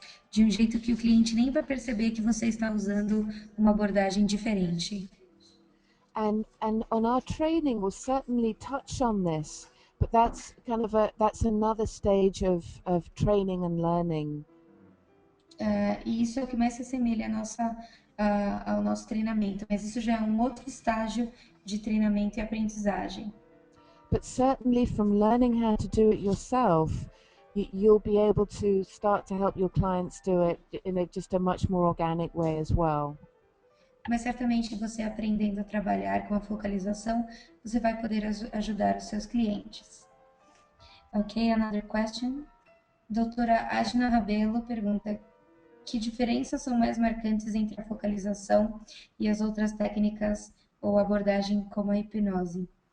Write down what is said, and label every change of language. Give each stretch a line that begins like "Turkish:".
Portuguese: De um jeito que o cliente nem vai perceber que você está usando uma abordagem diferente.
English: And on our training, we'll certainly touch on this, but that's that's another stage of training and learning.
Portuguese: E isso é o que mais se assemelha ao nosso treinamento, mas isso já é um outro estágio de treinamento e aprendizagem.
English: But certainly from learning how to do it yourself, you'll be able to start to help your clients do it in just a much more organic way as well.
Portuguese: Mas certamente você aprendendo a trabalhar com a focalização, você vai poder ajudar os seus clientes.
English: Ok, another question.
Portuguese: Doutora Adna Rabelo pergunta: que diferenças são mais marcantes entre a focalização e as outras técnicas ou abordagem como a hipnose?